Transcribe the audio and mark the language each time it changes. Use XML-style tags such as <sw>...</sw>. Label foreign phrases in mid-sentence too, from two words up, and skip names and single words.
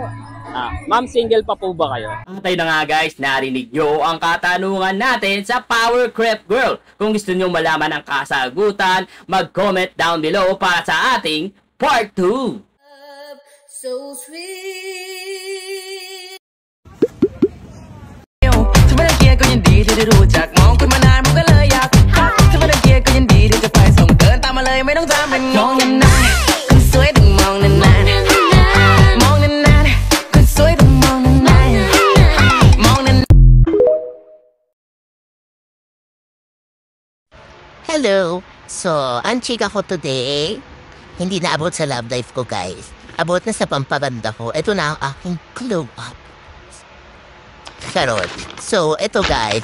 <tl>Ma'am, single pa po ba kayo? Tayo na nga guys, narinig nyo ang katanungan natin sa Power Crepe Girl. Kung gusto nyo malaman ang kasagutan, mag-</tl> <en>comment down below</en> <tl>para sa ating Part 2.</tl> <en>So sweet.</en> <th>ถ้าไม่ได้เกียร์ก็ยินดีที่ได้รู้จักมองคุณมานานผมก็เลยอยากทักถ้าไม่ได้เกียร์ก็ยินดีที่จะไปส่งเดินตามมาเลยไม่ต้องทำเป็นงงนานๆคนสวยต้องมองนานๆมองนานๆคนสวยต้องมองนานๆมองนาน</th> <tl>Hello! So, ang chika ko today, hindi na abot sa</tl> <en>love life</en> <tl>ko guys. Abot na sa pampaganda ko. Ito na ang aking</tl> <en>glow up.</en> <tl>Charot. So, ito guys.</tl>